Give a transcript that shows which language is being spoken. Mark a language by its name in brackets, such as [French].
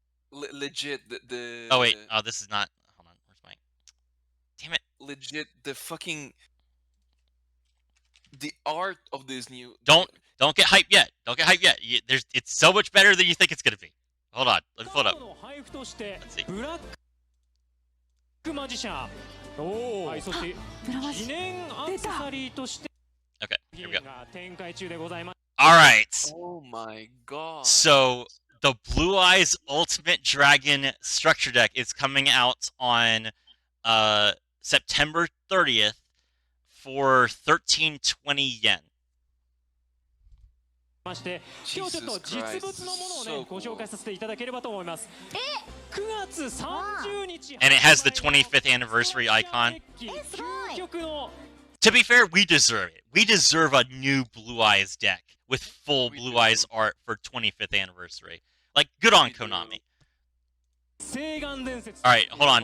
[English] Legit the. Oh wait. Oh, this is not. Hold on. Where's my? Damn it. Legit the fucking. The art of this new. Don't get hyped yet. Don't get hyped yet. It's so much better than you think it's gonna be. Hold on. Let me pull it up. Let's see. [Japanese] マジシャンはい、そして記念アクセサリーとして [English] Okay, here we go. [Japanese] 展開中でございます。 [English] All right. Oh my god. So the Blue Eyes Ultimate Dragon structure deck is coming out on September 30th for 1320 yen. [Japanese] まして今日ちょっと実物のものをねご紹介させていただければと思います。 9月30日 [English] And it has the 25th anniversary icon. To be fair, we deserve it. We deserve a new Blue Eyes deck with full Blue Eyes art for 25th anniversary. Like, good on Konami. All right, hold on.